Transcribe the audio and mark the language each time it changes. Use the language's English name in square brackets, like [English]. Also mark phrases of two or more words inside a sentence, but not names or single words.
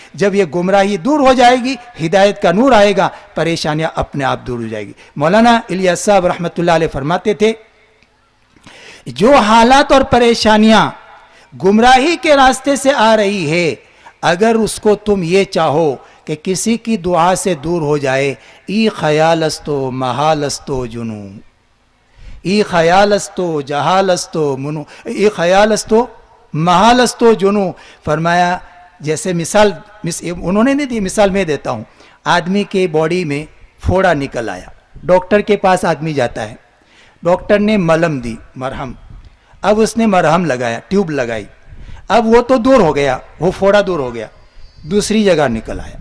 [Urdu] جب یہ گمراہی دور ہو جائے گی، ہدایت کا نور آئے گا، پریشانیاں اپنے آپ دور ہو جائے گی۔ مولانا الیاس صاحب رحمۃ اللہ علیہ فرماتے تھے، جو حالات اور پریشانیاں گمراہی کے راستے سے آ رہی ہے، اگر اس کو تم یہ چاہو کہ کسی کی دعا سے دور ہو جائے، [Persian] ای خیال استو محال استو جنو، ای خیال استو جہال استو منو، ای خیال استو محال استو جنو۔ [Urdu] فرمایا جیسے مثال انہوں نے نہیں دی، مثال میں دیتا ہوں۔ آدمی کے باڈی میں پھوڑا نکل آیا، ڈاکٹر کے پاس آدمی جاتا ہے، ڈاکٹر نے ملم دی، مرہم، اب اس نے مرہم لگایا، ٹیوب لگائی، اب وہ تو دور ہو گیا، وہ پھوڑا دور ہو گیا، دوسری جگہ نکل آیا۔